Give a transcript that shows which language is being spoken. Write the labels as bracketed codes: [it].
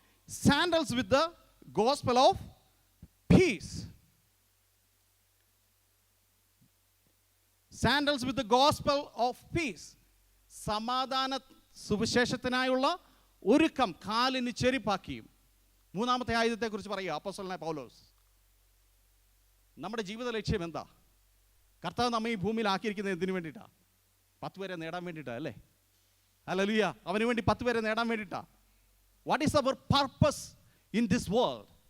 [en] Sandals with the gospel of peace. Sandals with the gospel of peace. [ml] സമാധാന സുവിശേഷത്തിനായുള്ള ഒരുക്കം കാലിന് ചെരിപ്പാക്കിയും. മൂന്നാമത്തെ ആയുധത്തെക്കുറിച്ച് പറയുക അപ്പോസ്തലനായ പൗലോസ്. നമ്മുടെ ജീവിത ലക്ഷ്യം എന്താ? കർത്താവ് നമ്മെ ഈ ഭൂമിയിൽ ആക്കിയിരിക്കുന്നത് എന്തിനു വേണ്ടിയിട്ടാണ്? 10 പേരെ നേടാൻ വേണ്ടിയിട്ടാണ്, അല്ലേ? ഹല്ലേലൂയ. അവന് വേണ്ടി 10 പേരെ നേടാൻ വേണ്ടിയിട്ടാണ്. [en] What is our purpose in this world?